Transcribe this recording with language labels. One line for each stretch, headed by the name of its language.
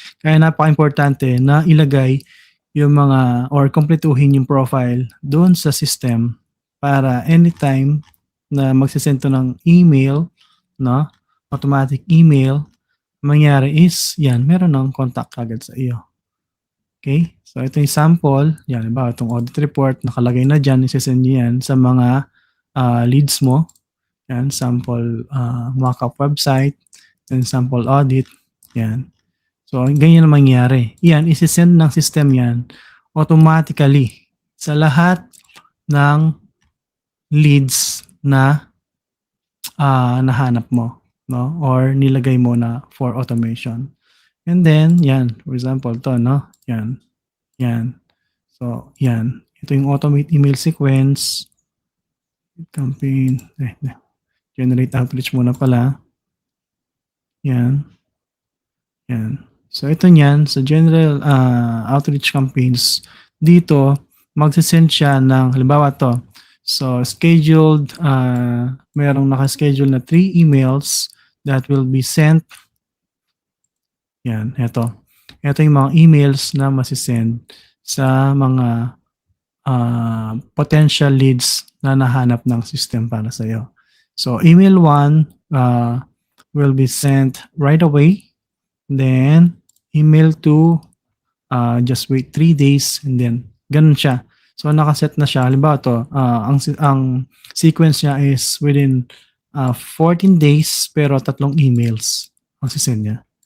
Filipino: Kaya napaka-importante na ilagay yung mga or kompletuhin yung profile doon sa system para anytime na magsisend to ng email, no,
English: automatic email,
Filipino: mangyari is, yan, meron ng contact agad sa iyo. Okay? So, ito yung sample. Yan, ba, itong audit report, nakalagay na dyan, isasend nyo yan sa mga leads mo. Yan, sample mockup website, then sample audit. Yan. So, ganyan na mangyari. Yan, isasend ng system yan automatically sa lahat ng leads na nahanap mo, no? Or nilagay mo na
English: for automation.
Filipino: And then, yan, for example, to, no? Yan. So, yan. Ito yung automate email sequence, campaign, generate outreach muna pala. Yan. So, ito niyan, sa general outreach campaigns, dito, magsisend siya ng, halimbawa to, so scheduled, merong nakaschedule na
English: 3 emails that will be sent.
Filipino: Yan, ito. Ito yung mga emails na masisend sa mga potential leads na nahanap ng system para sa iyo.
English: So, email 1 will be sent right away. Then, email 2, just wait 3 days and then,
Filipino: ganun siya.
English: So,
Filipino: nakaset na siya. Halimbawa to, ang sequence niya is
English: within 14 days
Filipino: pero 3 emails ang sisend niya.